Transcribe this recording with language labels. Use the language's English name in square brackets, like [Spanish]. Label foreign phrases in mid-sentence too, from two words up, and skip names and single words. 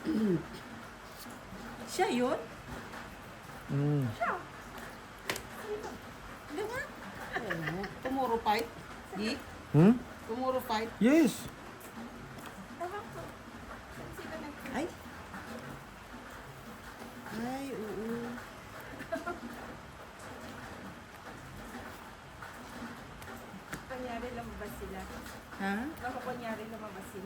[Filipino] Siya yun? Mm. Di ba? [English] Tomorrow fight. Di? Hmm? Tomorrow fight. Yes. [Filipino] Ay. Ay, oo. Kunyari lumabas sila. Ha? Baka kunyari lumabas sila.